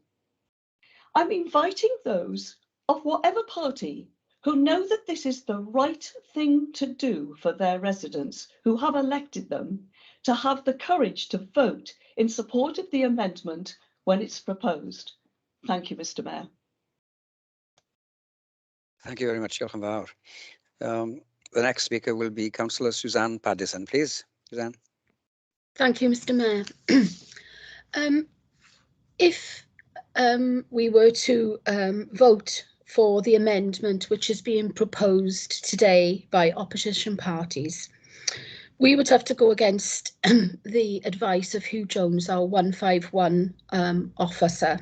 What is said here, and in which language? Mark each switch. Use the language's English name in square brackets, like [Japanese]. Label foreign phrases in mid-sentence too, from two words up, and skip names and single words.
[English] I'm inviting those of whatever party who know that this is the right thing to do for their residents who have elected them to have the courage to vote in support of the amendment when it's proposed. Thank you, Mr. Mayor. Thank you very much, [Welsh] Diolch yn fawr. [English] The next speaker will be Councillor Suzanne Paddison, please. Suzanne. Thank you, Mr. Mayor. If we were to vote for the amendment which is being proposed today by opposition parties, we would have to go against the advice of Hugh Jones, our 151 officer.